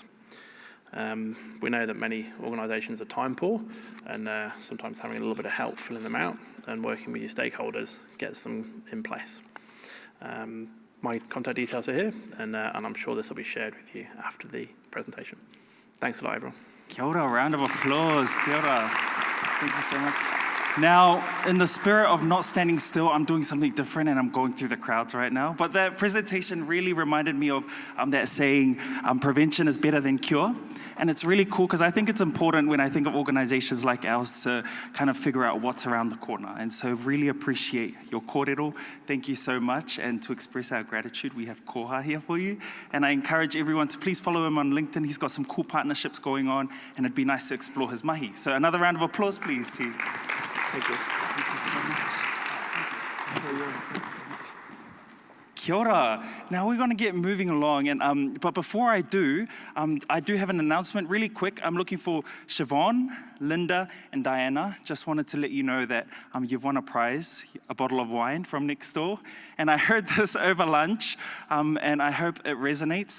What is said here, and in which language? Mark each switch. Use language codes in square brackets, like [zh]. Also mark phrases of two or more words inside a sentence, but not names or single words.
[en] We know that many organizations are time poor, and sometimes having a little bit of help filling them out and working with your stakeholders gets them in place. My contact details are here, and I'm sure this will be shared with you after the presentation. Thanks a lot, everyone. [mi] Kia ora, [en] round of applause. [mi] Kia ora. [en] Thank you so much. Now, in the spirit of not standing still, I'm doing something different and I'm going through the crowds right now. But that presentation really reminded me of that saying, prevention is better than cure. And it's really cool because I think it's important when I think of organizations like ours to kind of figure out what's around the corner. And so really appreciate your kōrero. Thank you so much. And to express our gratitude, we have Koha here for you. And I encourage everyone to please follow him on LinkedIn. He's got some cool partnerships going on, and it'd be nice to explore his mahi. So another round of applause, please. Thank you. Thank you so much. [mi] Kia ora. [en] Now we're going to get moving along, and but before I do have an announcement really quick. I'm looking for Siobhan, Linda, and Diana. Just wanted to let you know that you've won a prize, a bottle of wine from next door. And I heard this over lunch, and I hope it resonates.